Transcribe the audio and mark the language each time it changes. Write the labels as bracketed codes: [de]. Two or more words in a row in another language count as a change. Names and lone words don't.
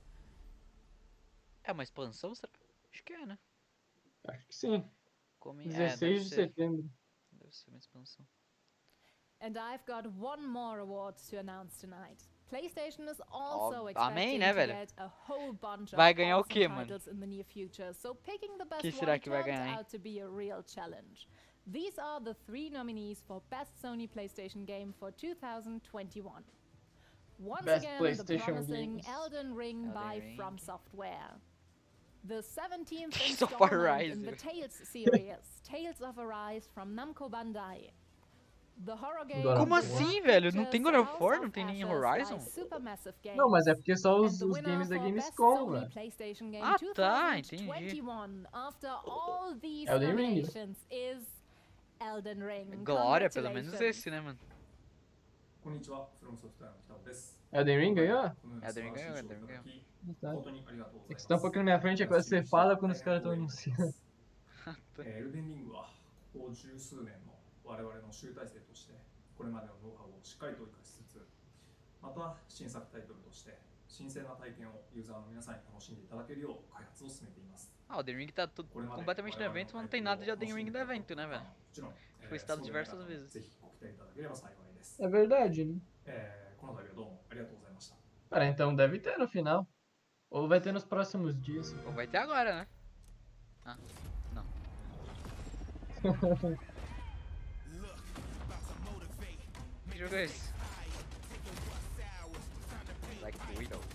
[pt] É uma expansão, será? Acho que é, né? Acho que sim. 16 de setembro. Deve ser uma expansão. [en] And I've got one more award to announce tonight. PlayStation is also [pt] amém, [en] expecting [pt] né, [en] to [pt] velho? [en] get a whole bunch [pt] Vai [en] of [pt] ganhar o [en] awesome [pt] quê, mano? [en] titles in the near future, so picking the best [pt] Que será [en] one [pt] que vai [en] turned [pt] ganhar, hein? [en] out to be a real challenge. These are the 3 nominees for Best Sony PlayStation Game for 2021. Once Best again, the PlayStation promising games. Elden Ring by Ring. From Software. The 17th Kings of installment in the Arise. Tales series, Tales of Arise from Namco Bandai. The horror game [pt] Como assim, velho? Não tem God of War? Não tem nem Horizon? Não, mas é porque só os games da Gamescom, velho. Ah, tá, entendi. Elden Ring. Elden Ring. Glória, pelo menos esse, né, mano? Elden Ring ganhou? Elden Ring ganhou. Tá. É que você tá um pouquinho na minha frente, é quando você fala quando os caras estão anunciando. [ja] エルデンリングはここ十数年の我々の集大成としてこれまでのノウハウをしっかりと生かしつつまた新作タイトルとして新鮮な体験をユーザーの皆さんに楽しんでいただけるよう開発を進めています。 [pt] Ah, o Elden Ring tá tudo completamente no evento, mas não tem nada de Elden Ring no evento, né, velho? Foi citado diversas vezes. [ja] ぜひご期待いただければ幸いです。 [pt] É verdade, né? [ja] この度はどうもありがとうございました。 [pt] Cara, então deve ter no final. Ou vai ter nos próximos dias. Ou vai ter agora, né? Ah, não. Que jogo é esse? Like Widow.